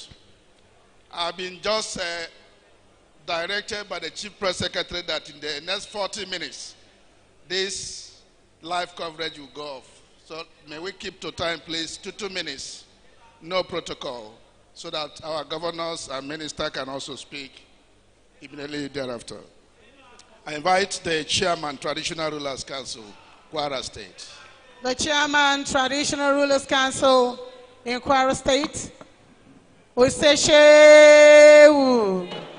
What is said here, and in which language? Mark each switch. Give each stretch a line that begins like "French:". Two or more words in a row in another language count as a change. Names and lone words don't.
English: I've been just directed by the Chief Press Secretary that in the next 40 minutes, this live coverage will go off. So may we keep to time, please, 2 minutes, no protocol, so that our governors and minister can also speak immediately thereafter. I invite the Chairman, Traditional Rulers Council, Kwara State. The Chairman, Traditional Rulers Council in Kwara State, we say Shehu.